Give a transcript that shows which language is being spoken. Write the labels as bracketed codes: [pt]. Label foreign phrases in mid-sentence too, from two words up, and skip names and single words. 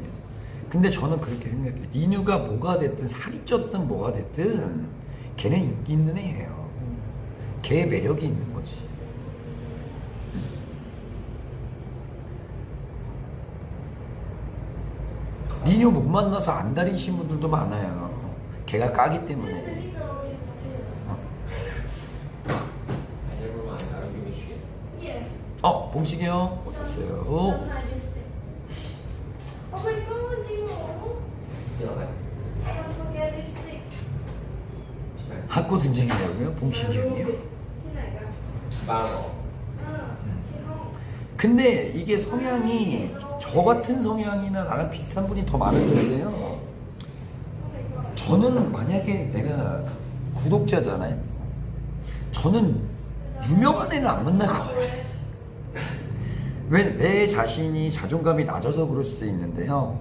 [ko] 근데 저는 그렇게 생각해요. 리뉴가 뭐가 됐든 살이 쪘든 뭐가 됐든 걔는 인기 있는 애예요. 걔의 매력이 있는 거지. 리뉴 못 만나서 안달이신 분들도 많아요. 걔가 까기 때문에. [en] Never mind. I don't give a shit. Yeah. [ko] 봉식이 형 오셨어요. [en] Sometimes just oh my god, Jimo. Feel like. Don't forget lipstick. 학교 등장이라고요? 봉식이 형이요? [th] ที่ไหนกัน [en] Bang. [th] ที่ห้อง [ko] 근데 이게 성향이 저 같은 성향이나 나랑 비슷한 분이 더 많은데요. 저는 만약에 내가 구독자잖아요. 저는 유명한 애는 안 만날 것 같아요. 왜 내 자신이 자존감이 낮아서 그럴 수도 있는데요.